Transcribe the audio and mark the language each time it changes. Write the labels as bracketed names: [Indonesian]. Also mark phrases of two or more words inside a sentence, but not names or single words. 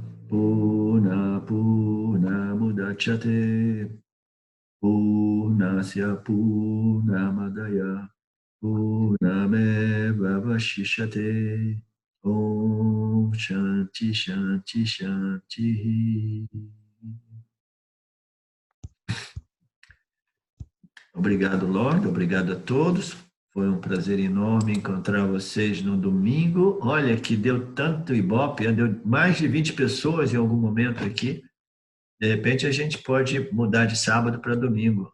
[Sanskrit] Purnamudachyate Purnasya Purnamadaya Purnameva Vashishyate Om Shanti Shanti Shanti. [Portuguese] Obrigado, Lorde. Obrigado a todos. Foi um prazer enorme encontrar vocês no domingo. Olha que deu tanto ibope, deu mais de 20 pessoas em algum momento aqui. De repente a gente pode mudar de sábado para domingo.